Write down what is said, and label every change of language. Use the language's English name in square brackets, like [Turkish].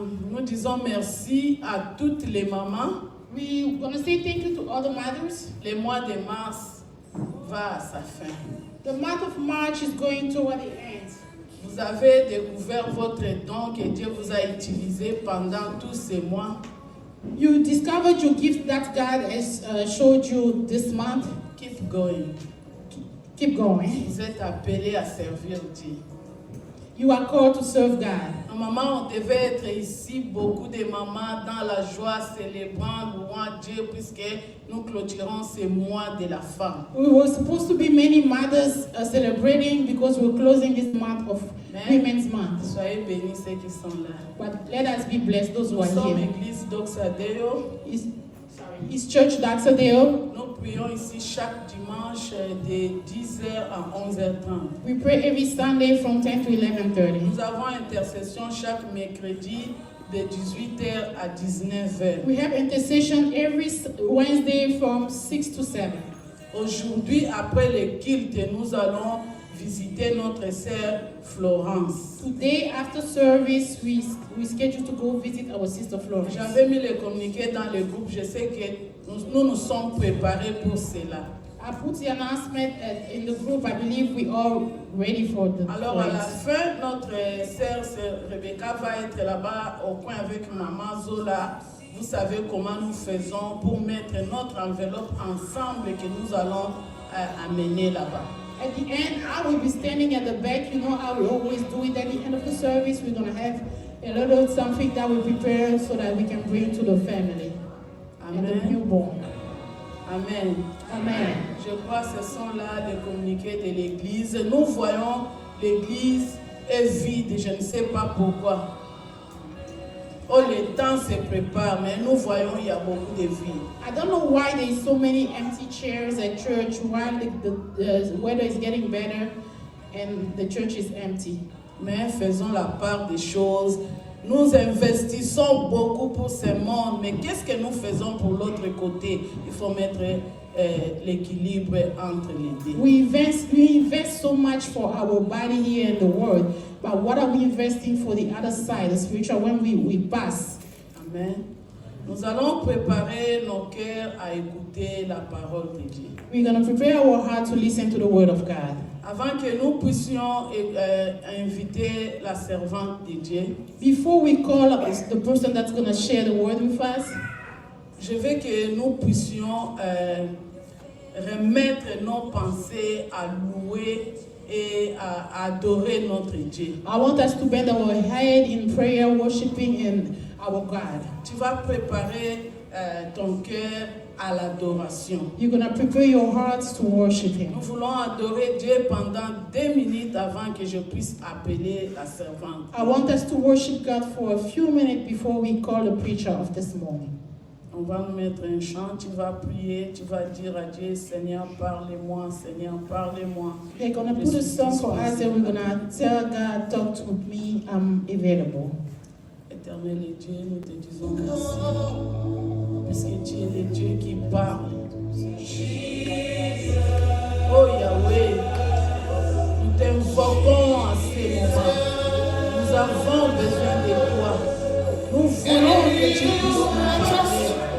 [French] Nous disons merci à toutes les mamans. [English] We're going to say thank you to all the mothers. [French] Le mois de mars va à sa fin. [English] The month of March is going toward the end. [French] Vous avez découvert votre don que Dieu vous a utilisé pendant tous ces mois. [English] You discovered your gift that God has showed you this month. Keep going. Keep going. [French] Vous êtes appelés à servir Dieu. [English] You are called to serve God. [French] Normalement, on devait être ici, beaucoup de mamans dans la joie, célébrant, louant Dieu, puisque nous clôturons ce mois de la femme. [English] We were supposed to be many mothers celebrating because we're closing this month of Women's Month. [French] Soyez bénis ceux qui sont là. [English] But let us be blessed, those who [French] Nous [English] are [French] sommes [English] here. [French] l'église d'Oxadeo. [English] His church, Daxadeo. [French] Nous prions ici chaque dimanche de 10h à 11h30. [English] We pray every Sunday from 10 to 11:30. [French] Nous avons intercession chaque mercredi de 18h à 19h. [English] We have intercession every Wednesday from 6 to 7. [French] Aujourd'hui, après le culte, nous allons visiter notre sœur Florence. [English] Today, after service, we schedule to go visit our sister Florence. [French] J'avais mis le communiqué dans le groupe. Je sais que nous sommes préparés pour cela. [English] I put the announcement in the group. I believe we are ready for the [French] Alors à la [English] flight. [French] fin, notre sœur Rebecca va être là-bas au coin avec maman Zola. Vous savez comment nous faisons pour mettre notre enveloppe ensemble que nous allons amener là-bas. [English] At the end, I will be standing at the back. You know how we always do it. At the end of the service, we're going to have a little something that we prepare so that we can bring to the family and the Amen. newborn. Amen. Amen. [French] Je crois que ce sont là les communiqués de l'église. Nous voyons l'église est vide, je ne sais pas pourquoi. Oh, le temps se prépare, mais nous voyons il y a beaucoup de vie. [English] I don't know why there's so many empty chairs at church while the weather is getting better and the church is empty. [French] Mais faisons la part des choses. Nous investissons beaucoup pour ce monde, mais qu'est-ce que nous faisons pour l'autre côté? Il faut mettre l'équilibre entre les deux. [English] We invest so much for our body here in the world, but what are we investing for the other side, the spiritual, when we pass? Amen. [French] Nous allons préparer nos cœurs à écouter la parole de Dieu. [English] We're going to prepare our heart to listen to the word of God. [French] Avant que nous puissions inviter la servante de Dieu, [English] Before we call the person that's going to share the word with us, [French] je veux que nous puissions remettre nos pensées à louer et à adorer notre Dieu. [English] I want us to bend our head in prayer, worshiping in our God. [French] Tu vas préparer ton cœur à l'adoration. [English] You're going to prepare your hearts to worship Him. [French] Nous voulons adorer Dieu pendant 2 minutes avant que je puisse appeler la servante. [English] I want us to worship God for a few minutes before we call the preacher of this morning. [French] On va nous mettre un chant, tu vas prier, tu vas dire à Dieu, Seigneur, parlez-moi, Seigneur, parlez-moi. [English] They're going to put a song for us and we're going to tell God, talk to me, I'm available. [French] Éternel et Dieu, nous te disons merci. Parce que tu es le Dieu qui parle. Oh Yahweh, nous t'invoquons en ces moments. Nous avons besoin de toi. Nous voulons que tu puisses nous parler.